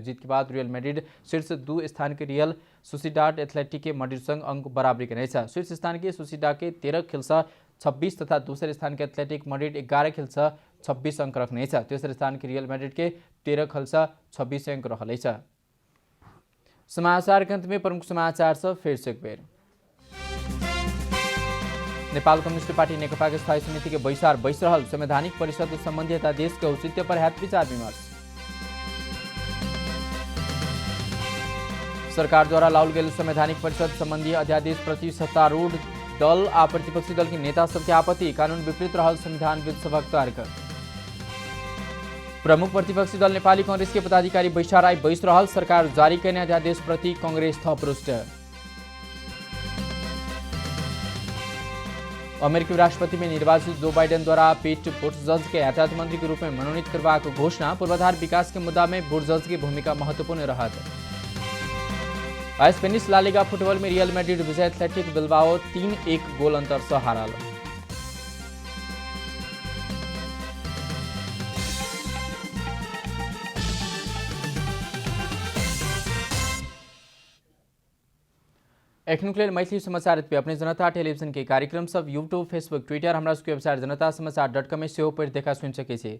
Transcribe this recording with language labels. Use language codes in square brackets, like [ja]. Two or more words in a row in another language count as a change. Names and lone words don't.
[mai] जीत के बाद रियल मैड्रिड शीर्ष 2 स्थान के रियल सोसिडाड एथलेटिक के मैड्रिड संग अंक बराबरी करने। शीर्ष स्थान के सोसिडा के 13 खेल 26 तथा दूसरे स्थान के एथलेटिक मैड्रिड 11 खेल 26 अंक रखने। तेसरे स्थान के रियल मैड्रिड के 13 खेल 26 अंक रहल। समाचार के अंत में प्रमुख समाचार से फिर से एक बेर। नेपाल कम्युनिस्ट पार्टी नेकपा के स्थायी समिति के बैसार बैस रहल। संवैधानिक परिषद संबंधी अध्यादेश के औचित्य पर हैत विचार विमर्श। सरकार द्वारा लाउल गेल संवैधानिक परिषद संबंधी अध्यादेश प्रति सत्तारूढ़ दल आ प्रतिपक्षी दल के नेता सबके आपत्ति। कानून विपरीत रहल संविधानविद सभक तर्क। प्रमुख प्रतिपक्षी दल नेपाली कांग्रेस के पदाधिकारी बैसार आई बैस रहल। सरकार जारी करने अध्यादेश प्रति कांग्रेस थप रुष्ट। अमेरिकी राष्ट्रपति में निर्वाचित जो बाइडेन द्वारा पीट बुटजज के यातायात मंत्री के रूप में मनोनीत करने की घोषणा। पूर्वाधार विकास के मुद्दा में बुटजज की भूमिका महत्वपूर्ण रहत। स्पेनिश ला लिगा फुटबॉल में रियल मैड्रिड विजय एथलेटिक बिल्बाओ 3-1 गोल अंतर से हारल। एखनुक लेल मैथिली समाचार पे अपने जनता टेलीविजन के कार्यक्रम सब यूट्यूब फेसबुक ट्विटर हमरा सबके वेबसाइट जनता समाचार.com में सेहो पढ़ि देखा सुनि सके छी।